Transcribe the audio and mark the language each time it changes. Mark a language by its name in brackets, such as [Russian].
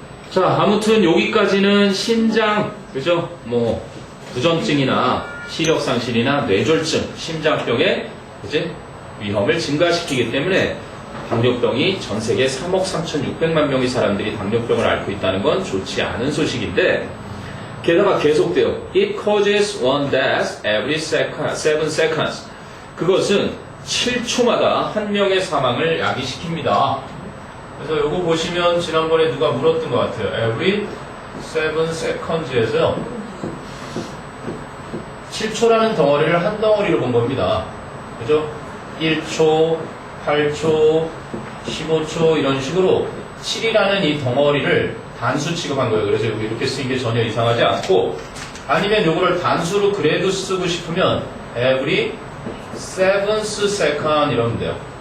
[Korean] 자, 아무튼 여기까지는 신장, 그죠? 뭐 부전증이나 시력상실이나 뇌졸중, 심장병의 이제 위험을 증가시키기 때문에 당뇨병이 전 세계 3억 3,600만 명의 사람들이 당뇨병을 앓고 있다는 건 좋지 않은 소식인데 게다가 계속돼요. [English] It causes one death every 7 seconds. [Korean] 그것은 7초마다 한 명의 사망을 야기시킵니다. 그래서 이거 보시면 지난번에 누가 물었던 것 같아요. [English] Every 7 seconds [Korean] 에서요. 7초라는 덩어리를 한 덩어리로 본 겁니다. 그죠? 1초, 8초, 15초 이런 식으로 7이라는 이 덩어리를 단수 취급한 거예요. 그래서 여기 이렇게 쓰인 게 전혀 이상하지 않고 아니면 이거를 단수로 그래도 쓰고 싶으면 [English] every 7th second [Korean] 이러면 돼요.